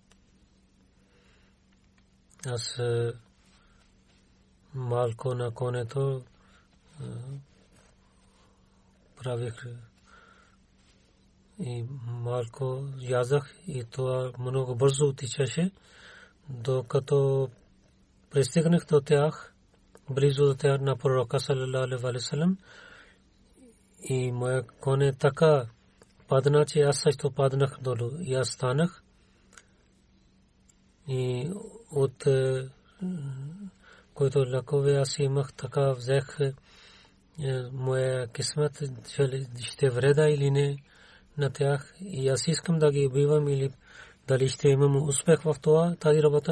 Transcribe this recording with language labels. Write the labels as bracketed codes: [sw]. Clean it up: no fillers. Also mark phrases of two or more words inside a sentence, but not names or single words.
[bg] Аз малко на конето правих и малко язах и това много бързо отичаше, докато пристигнах до тях, близо до тях на пророка [ar] صلى الله عليه وسلم, [bg] и моя коне така падна, че аз също паднах долу и аз станах и от който лакове аз имах, така взех моя кисмет, ще вреда или не на тях и аз искам да ги убивам или дали ще имам успех в това, тази работа.